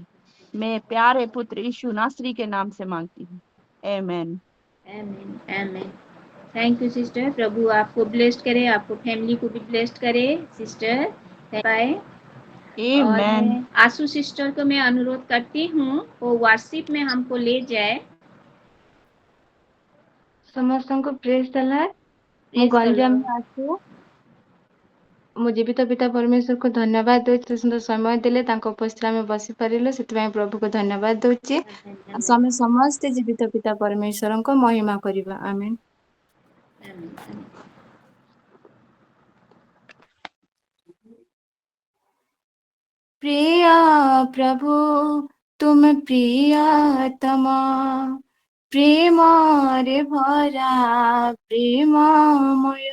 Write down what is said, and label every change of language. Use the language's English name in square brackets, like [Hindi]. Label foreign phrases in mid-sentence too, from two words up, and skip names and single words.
[Hindi] मैं प्यारे पुत्र यीशु नासरी के नाम से मांगती हूँ, आमीन। आमीन आमीन। [English] thank you sister. [Hindi] प्रभु आपको ब्लेस्ड करे, आपको फैमिली को भी ब्लेस्ड करे सिस्टर। बाय। और आमीन। मैं आशु सिस्टर को मैं अनुरोध करती हूँ वो वर्शिप में हमको ले जाए। [Odia] ସମସ୍ତଙ୍କୁ [English] praise the Lord. [Odia] ମୁଁ [English] praise the Lord. [Odia] ଗଞ୍ଜାମରୁ ଆସୁ। ମୁଁ ଜୀବିତ ପିତା ପରମେଶ୍ୱରକୁ ଧନ୍ୟବାଦ ଦଉଛି, ଏତେ ସୁନ୍ଦର ସମୟ ଦେଲେ ତାଙ୍କ ଉପସ୍ଥିତିରେ ଆମେ ବସିପାରିଲୁ, ସେଥିପାଇଁ ପ୍ରଭୁକୁ ଧନ୍ୟବାଦ ଦଉଛି। ଆମେ ସମସ୍ତେ ଜୀବିତ ପିତା ପରମେଶ୍ୱରଙ୍କ ମହିମା କରିବା। ଆମେନ୍। ପ୍ରିୟ ପ୍ରଭୁ ତୁମ ପ୍ରିୟତମ, ପ୍ରେମରେ ଭରା ପ୍ରେମମୟ।